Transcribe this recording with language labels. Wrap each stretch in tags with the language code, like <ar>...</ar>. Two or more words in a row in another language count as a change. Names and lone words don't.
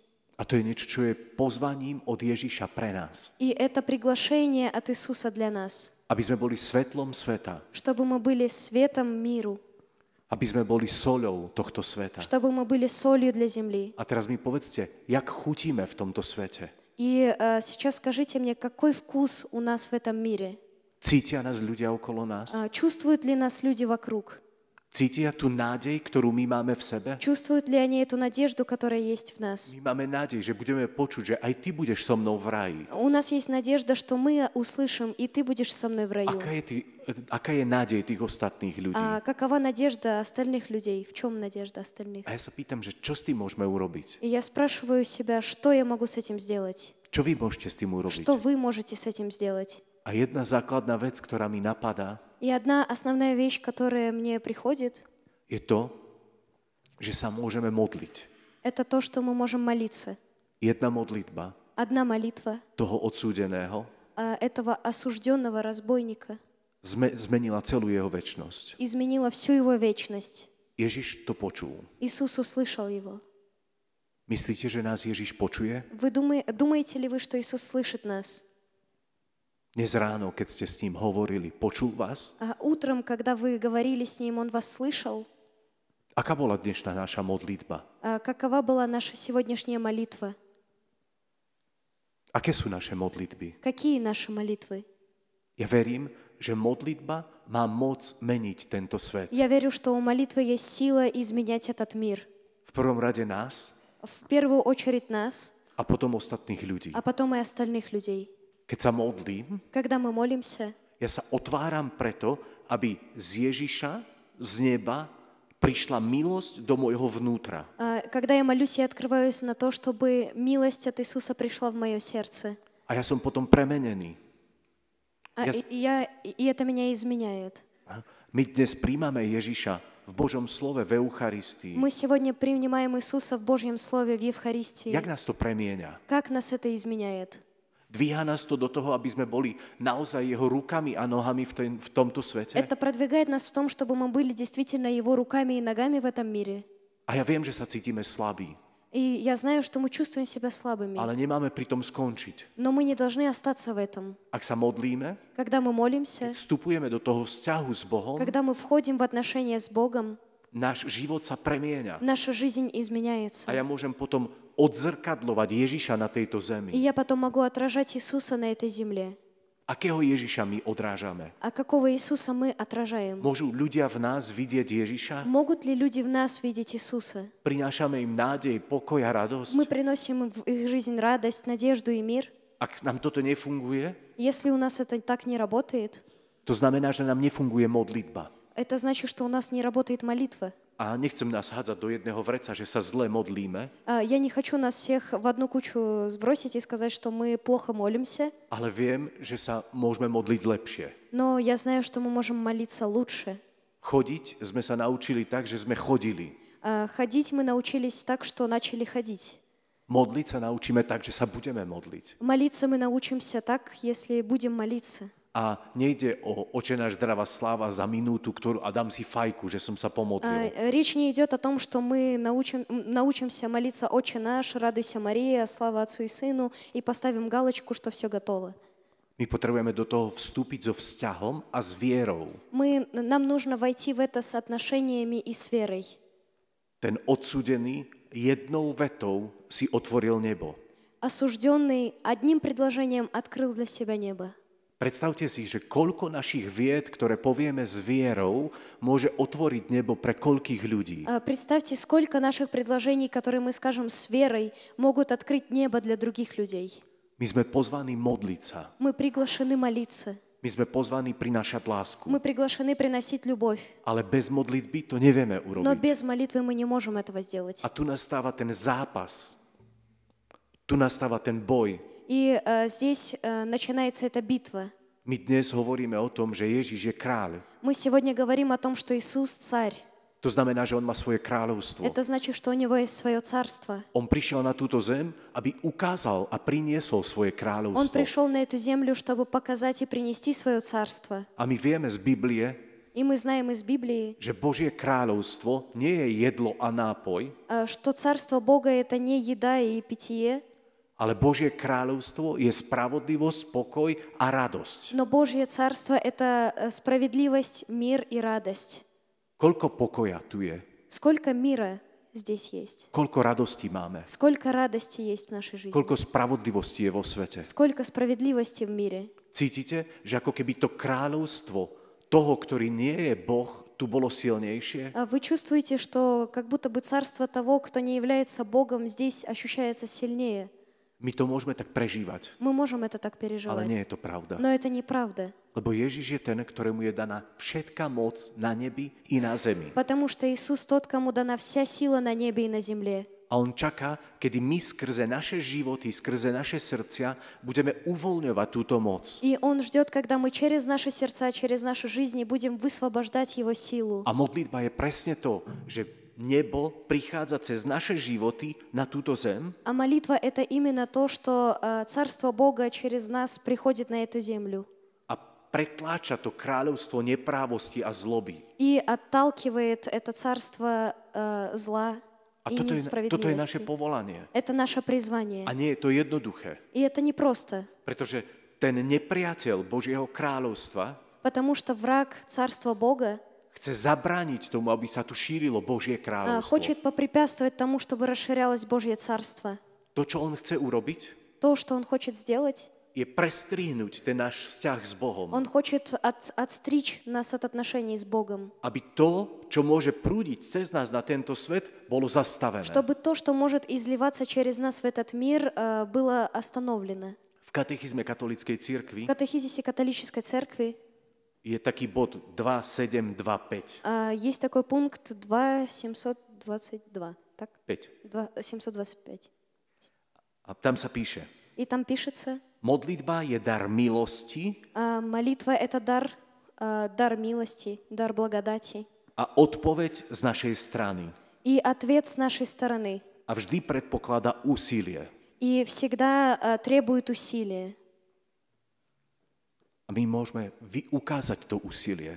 <sk>A to je niečo, čo je pozvaním od Ježiša pre nás.</sk> <ru>И это приглашение от Иисуса для нас,</ru> <sk>Aby sme boli svetlom sveta.</sk> <ru>чтобы мы были светом миру,</ru> <sk>Aby sme boli soľou tohto sveta.</sk> <ru>чтобы мы были солью для земли.</ru> <sk>A teraz mi povedzte, jak chutíme v tomto svete?</sk> <ru>И сейчас скажите мне, какой вкус у нас в этом мире?</ru> <sk>Cítia nás ľudia okolo nás?</sk> <ru>Чувствуют ли нас люди вокруг?</ru> <sk>Cítia tú nádej, ktorú my máme v sebe?</sk> <ru>Чувствуют ли они эту надежду, которая есть в нас?</ru> <sk>My máme nádej, že budeme počuť, že aj ty budeš so mnou v raji.</sk> <ru>У нас есть надежда, что мы услышим, и ты будешь со мной в раю.</ru> <sk>Aká je nádej tých ostatných ľudí?</sk> <ru>А какова надежда остальных людей? В чем надежда остальных?</ru> <sk>A ja sa pýtam, že čo s tým môžeme urobiť?</sk> <ru>И я спрашиваю себя, что я могу с этим сделать?</ru> <sk>Čo vy môžete s tým urobiť?</sk> <ru>Что вы можете с этим сделать?</ru> <sk>A jedna základná vec, ktorá mi napadá,</sk> <ru>И одна основная вещь, которая мне приходит,</ru> <sk>je to, že sa môžeme modliť.</sk> <ru>это то, что мы можем молиться.</ru> <sk>Jedna modlitba</sk> <ru>Одна молитва</ru> <sk>toho odsúdeného</sk> <ru>этого осужденного разбойника</ru> <sk>zmenila celú jeho večnosť.</sk> <ru>изменила всю его вечность.</ru> <sk>Ježiš to počul.</sk> <ru>Иисус услышал его.</ru> <sk>Myslíte, že nás Ježiš počuje?</sk> <ru>Вы думаете ли вы, что Иисус слышит нас?</ru> <sk>Dnes ráno, keď ste s ním hovorili, počul vás?</sk> <ru>А утром, когда вы говорили с Ним, Он вас слышал?</ru> <sk>Aká bola dnešná naša modlitba?</sk> <ru>А какова была наша сегодняшняя молитва?</ru> <sk>Aké sú naše modlitby?</sk> <ru>Какие наши молитвы?</ru> <sk>Ja verím, že modlitba má moc meniť tento svet.</sk> <ru>Я верю, что у молитвы есть сила изменять этот мир.</ru> <sk>V prvom rade nás</sk> <ru>В первую очередь нас,</ru> <sk>a potom ostatných ľudí.</sk> <ru>а потом и остальных людей.</ru> <sk>Keď sa modlím,</sk> <ru>Когда мы молимся,</ru> <sk>ja sa otváram preto, aby z Ježiša, z neba, prišla milosť do môjho vnútra.</sk> <ru>когда я молюсь, я открываюсь на то, чтобы милость от Иисуса пришла в мое сердце.</ru> <sk>A ja som potom premenený.</sk> <ru>И это меня изменяет.</ru> <sk>My dnes príjmame Ježiša v Božom slove, v Eucharistii.</sk> <ru>Мы сегодня принимаем Иисуса в Божьем Слове, в Евхаристии.</ru> <sk>Jak nás to premieňa?</sk> <ru>Как нас это изменяет?</ru> <sk>Dvíha nás to do toho, aby sme boli naozaj jeho rukami a nohami v tomto svete?</sk> <ru>Это продвигает нас в том, чтобы мы были действительно Его руками и ногами в этом мире.</ru> <sk>A ja viem, že sa cítime slabí,</sk> <ru>И я знаю, что мы чувствуем себя слабыми.</ru> <sk>ale nemáme pri tom skončiť.</sk> <ru>Но мы не должны остаться в этом.</ru> <sk>Ak sa modlíme,</sk> <ru>Когда мы молимся,</ru> <sk>vstupujeme do toho vzťahu s Bohom,</sk> <ru>когда мы входим в отношения с Богом,</ru> <sk>náš život sa premieňa.</sk> <ru>наша жизнь изменяется.</ru> <sk>A ja môžem potom odzrkadlovať Ježiša na tejto</sk> <ru>И</ru> <sk>zemi.</sk> <ru>я потом могу отражать Иисуса на этой земле.</ru> <sk>Akého Ježiša my odrážame?</sk> <ru>А какого Иисуса мы отражаем?</ru> <sk>Môžu ľudia v nás vidieť Ježiša?</sk> <ru>Могут ли люди в нас видеть Иисуса?</ru> <sk>Prinášame im nádej, pokoj a radosť?</sk> <ru>Мы приносим им в их жизнь радость, надежду и мир.</ru> <sk>Ak nám toto nefunguje,</sk> <ru>Если у нас это так не работает,</ru> <sk>to znamená, že nám nefunguje modlitba.</sk> <ru>это значит, что у нас не работает молитва.</ru> <sk>A nechcem nás hádzať do jedného vreca, že sa zle modlíme,</sk> <ru>Я не хочу нас всех в одну кучу сбросить и сказать, что мы плохо молимся,</ru> <sk>ale viem, že sa môžeme modliť lepšie.</sk> <ru>но я знаю, что мы можем молиться лучше.</ru> <sk>Chodiť sme sa naučili tak, že sme chodili.</sk> <ru>Ходить мы научились так, что начали ходить.</ru> <sk>Modliť sa naučíme tak, že sa budeme modliť.</sk> <ru>Молиться мы научимся так, если будем молиться.</ru> <sk>A nejde o Oče náš zdravá sláva za minútu, a dám si fajku, že som sa pomodlil.</sk> <ru>Речь не идет о том, что мы научимся молиться «Отче наш», «Радуйся, Мария», «Слава Отцу и Сыну» и поставим галочку, что все готово.</ru> <sk>My potrebujeme do toho vstúpiť so vzťahom a s vierou.</sk> <ru>Нам нужно войти в это с отношениями и с верой.</ru> <sk>Ten odsúdený jednou vetou si otvoril nebo.</sk> <ru>Осужденный одним предложением открыл для себя небо.</ru> <sk>Predstavte si, že koľko našich vied, ktoré povieme s vierou, môže otvoriť nebo pre koľkých ľudí.</sk> <ru>Представьте, сколько наших предложений, которые мы скажем с верой, могут открыть небо для других людей.</ru> <sk>My sme pozvaní modliť sa.</sk> <ru>Мы приглашены молиться.</ru> <sk>My sme pozvaní prinášať lásku.</sk> <ru>Мы приглашены приносить любовь.</ru> <sk>Ale bez modlitby to nevieme</sk> <ru>Но</ru> <sk>urobiť.</sk> <ru>без молитвы мы не можем этого сделать.</ru> <sk>A tu nastáva ten zápas. Tu nastáva ten boj.</sk> <ru>И здесь начинается эта битва.</ru> <sk>My dnes hovoríme o tom, že Ježiš je kráľ.</sk> <ru>Мы сегодня говорим о том, что Иисус царь.</ru> <sk>To znamená, že on má svoje kráľovstvo.</sk> <ru>Это значит, что у него есть свое царство.</ru> <sk>On prišiel na túto zem, aby ukázal a priniesol svoje</sk> <ru>Он</ru> <sk>kráľovstvo.</sk> <ru>пришел на эту землю, чтобы показать и принести свое царство.</ru> <sk>A my vieme z Biblie,</sk> <ru>И мы знаем из Библии,</ru> <sk>že Božie kráľovstvo nie je jedlo a nápoj,</sk> <ru>что царство Бога — это не еда и питье,</ru> <sk>ale Božie kráľovstvo je spravodlivosť, pokoj a radosť.</sk> <ru>но Божье царство — это справедливость, мир и радость.</ru> <sk>Koľko pokoja tu je?</sk> <ru>Сколько мира здесь есть?</ru> <sk>Koľko radosti máme?</sk> <ru>Сколько радости есть в нашей жизни?</ru> <sk>Koľko spravodlivosti je vo svete?</sk> <ru>Сколько справедливости в мире?</ru> <sk>Cítite, že ako keby to kráľovstvo toho, ktorý nie je Boh, tu bolo silnejšie?</sk> <ru>А вы чувствуете, что как будто бы царство того, кто не является Богом, здесь ощущается сильнее?</ru> <sk>My to môžeme tak prežívať,</sk> <ru>Мы можем это так</ru> <sk>ale</sk> <ru>переживать.</ru> <sk>nie je to pravda.</sk> <ru>Но это неправда.</ru> <sk>Lebo Ježiš je ten, ktorému je daná všetká moc na nebi i na zemi.</sk> <ru>Потому что Иисус тот, кому дана вся сила на небе и на земле.</ru> <sk>A on čaká, kedy my skrze naše životy, skrze naše srdcia budeme uvoľňovať túto moc.</sk> <ru>И Он ждет, когда мы через наши сердца, через наши жизни будем высвобождать Его силу.</ru> <sk>A modlitba je presne to, že nebo prichádza cez naše životy na túto zem</sk> <ru>А молитва — это именно то, что Царство Бога через нас приходит на эту землю</ru> <sk>a pretláča to kráľovstvo neprávosti a zloby.</sk> <ru>и отталкивает это царство зла</ru> <sk>A</sk> <ru>и</ru> <sk>toto je naše</sk> <ru>несправедливости.</ru> <sk>povolanie.</sk> <ru>Это наше призвание.</ru> <sk>A nie je to jednoduché,</sk> <ru>И это не просто,</ru> <sk>pretože ten nepriateľ Božieho kráľovstva</sk> <ru>потому что враг Царства Бога</ru> <sk>chce zabrániť tomu, aby sa tu šírilo Božie kráľovstvo.</sk> <ru>хочет попрепятствовать тому, чтобы расширялось Божье Царство.</ru> <sk>To, čo on chce urobiť,</sk> <ru>То, что Он хочет сделать,</ru> <sk>je prestrihnúť ten náš vzťah s Bohom.</sk> <ru>Он хочет отстричь нас от отношений с Богом,</ru> <sk>Aby to, čo môže prúdiť cez nás na tento svet, bolo zastavené.</sk> <ru>чтобы то, что может изливаться через нас в этот мир, было остановлено.</ru> <sk>V katechizme katolíckej cirkvi</sk> <ru>В катехизисе католической церкви</ru> <sk>je taký bod 2725.</sk> <ru>есть такой пункт 2.722, так? 5. 725.</ru> <sk>A tam sa píše,</sk> <ru>И там пишется,</ru> <sk>modlitba je dar milosti</sk> <ru>молитва — это дар милости, дар благодати.</ru> <sk>a odpoveď z našej strany.</sk> <ru>И ответ с нашей стороны.</ru> <sk>A vždy predpokladá úsilie.</sk> <ru>И всегда требует усилия.</ru> <sk>A my môžeme ukázať to úsilie.</sk>